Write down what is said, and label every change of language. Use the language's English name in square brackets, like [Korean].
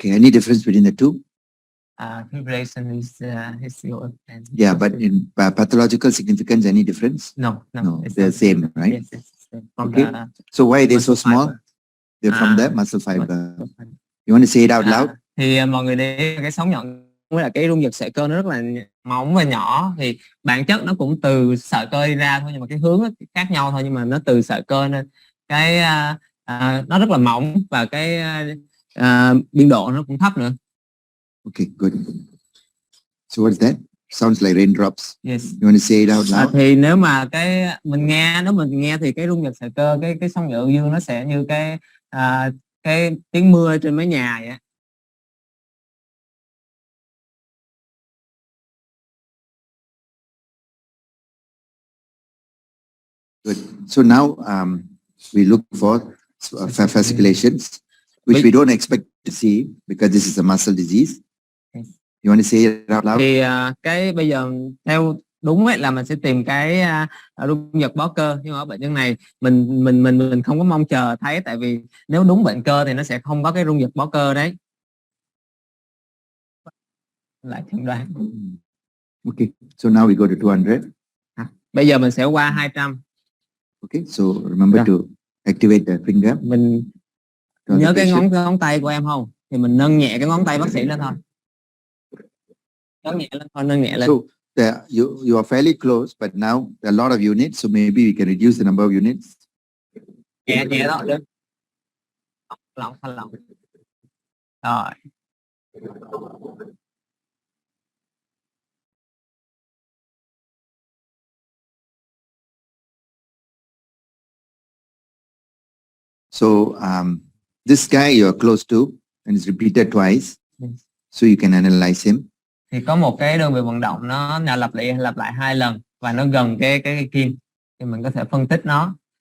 [English] Okay, any difference between the two? Fibrillation is your Yeah, but in pathological significance, any difference? No, they're same, right? Yes, it's from Okay. the So why are they so muscle small? fiber. They're from the muscle fiber. You want to say it out loud? [Vietnamese] Thì mọi người để ý cái sóng nhọn với là cái rung giật sợi cơ nó rất là mỏng và nhỏ, thì bản chất nó cũng từ sợi cơ đi ra thôi, nhưng mà cái hướng nó khác nhau thôi, nhưng mà nó từ sợi cơ nên cái nó rất là mỏng và cái biên độ nó cũng thấp nữa. [English] Okay, good. So what's that? Sounds like raindrops. Yes. You want to say it out loud? [Vietnamese] Thì nếu mà mình nghe thì cái rung giật sợi cơ, cái sóng nhọn dương nó sẽ như cái tiếng mưa trên mái nhà vậy. [English] Good. So now we look for fasciculations, which we don't expect to see because this is a muscle disease. You want to say it out loud? [Vietnamese] Thì cái bây giờ theo đúng ấy là mình sẽ tìm cái rung giật bó cơ, nhưng mà ở bệnh nhân này mình không có mong chờ thấy, tại vì nếu đúng bệnh cơ thì nó sẽ không có cái rung giật bó cơ đấy. Lại chẩn đoán. [English] Okay, so now we go to 200. [Vietnamese] Bây giờ mình sẽ qua 200. [English] Okay, so remember to activate the finger. [Vietnamese] Mình nhớ cái ngón tay của em không? Thì mình nâng nhẹ cái ngón tay bác sĩ lên thôi. Nâng nhẹ lên thôi, nâng nhẹ lên. [English] So you are fairly close, but now there are a lot of units, so maybe we can reduce the number of units. [Vietnamese] Nhẹ đó, được. Lỏng. Rồi. [English] So this guy you are close to and it's repeated twice, so you can analyze him. [Vietnamese] Thì có một cái đơn vị vận động nó lặp lại 2 lần và nó gần cái kim, thì mình có thể phân tích nó.